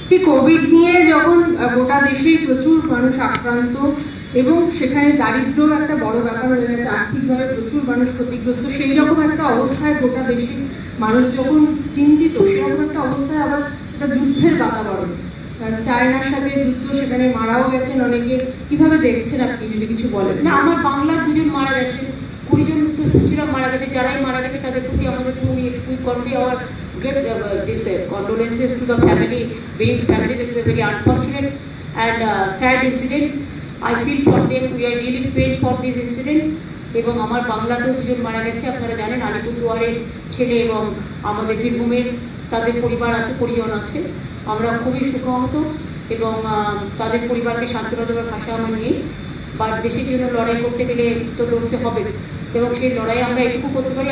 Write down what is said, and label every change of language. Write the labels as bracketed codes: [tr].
[bn] Covid নিয়ে যখন গোটা দেশেই প্রচুর মানুষ আক্রান্ত এবং সেখানে দারিদ্র একটা বড় ব্যাপার হয়ে গেছে, আর্থিকভাবে প্রচুর মানুষ ক্ষতিগ্রস্ত, সেই রকম একটা অবস্থায় গোটা দেশে মানুষ যখন চিন্তিত, সেরকম একটা অবস্থায় আবার একটা যুদ্ধের বাতাবরণ, চায়নার সাথে যুদ্ধ, সেখানে মারাও গেছেন অনেকে। কিভাবে দেখছেন আপনি, যদি কিছু বলেন? না, আমার বাংলার 2 জন মারা গেছে, 20 জন তো শুনছিলাম মারা গেছে। যারাই মারা গেছে তাদের প্রতি আমাদের [en] convey our this condolences to the family. Being families, it's a very unfortunate and sad incident. I feel for them, we are really paid for this incident. [bn] এবং আমার বাংলাতেও 2 জন মারা গেছে, আপনারা জানেন, আলিপুরদুয়ারের ছেলে এবং আমাদের বীরভূমের তাদের পরিবার আছে, পরিজন আছে। আমরা খুবই শোকাহত এবং তাদের পরিবারকে সান্ত্বনা দেওয়ার ভাষা আমার নেই। বা দেশের জন্য লড়াই করতে গেলে তো লড়তে হবে এবং সেই লড়াই আমরা এটুকু করতে পারি।